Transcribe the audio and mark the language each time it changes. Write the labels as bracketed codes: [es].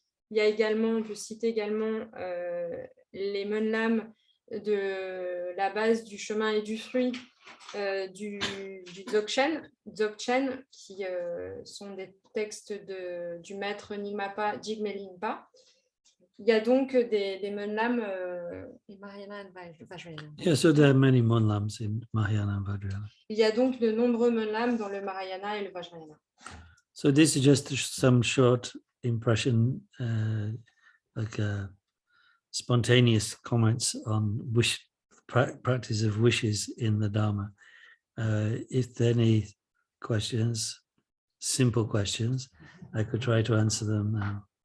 [fr] Il y a également, on peut citer également les Munlam de la base du chemin et du fruit du Dzogchen, qui sont des textes du maître Nyingmapa Jigme Lingpa. Il y a donc des Munlam [en] in Mahayana and Vajrayana. Yeah, so there are many Munlams in Mahayana and Vajrayana. [fr] Il y a donc de nombreux Munlam dans le Mahayana et le Vajrayana. [en] So this is just some short impression, like spontaneous comments on practice of wishes in the Dharma. If there are any questions, simple questions, I could try to answer them now.